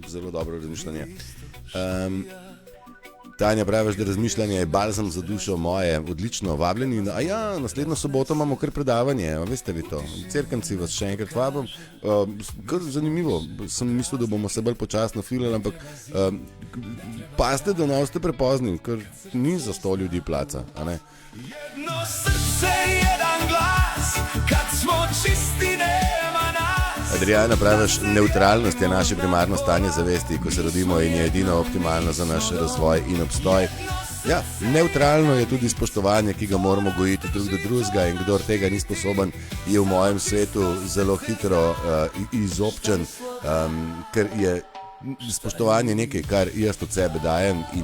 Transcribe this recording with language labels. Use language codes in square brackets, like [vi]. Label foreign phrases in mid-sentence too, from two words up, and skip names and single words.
[sl] Zelo dobro razmišljanje. Tanja, praviš, da razmišljanje je balzam za dušo moje, odlično, vabljeni. A ja, naslednjo soboto imamo kar predavanje, veste vi to. Cerkanci vas še enkrat vabim. Kar zanimivo, sem mislil, da bomo se bolj počasno filali, ampak pazite, da ne ste prepozni, ker ni za 100 ljudi placa, a ne? [hr] Jedno srce, jedan glas, kad smo čisti, nema nas. [sl] Adriana, praviš, neutralnost je naše primarno stanje zavesti, ko se rodimo in je edino optimalno za naš razvoj in obstoj. Ja, neutralno je tudi spoštovanje, ki ga moramo gojiti drug do drugega, in kdor tega ni sposoben, je v mojem svetu zelo hitro izobčen, ker je spoštovanje nekaj, kar jaz od sebe dajem in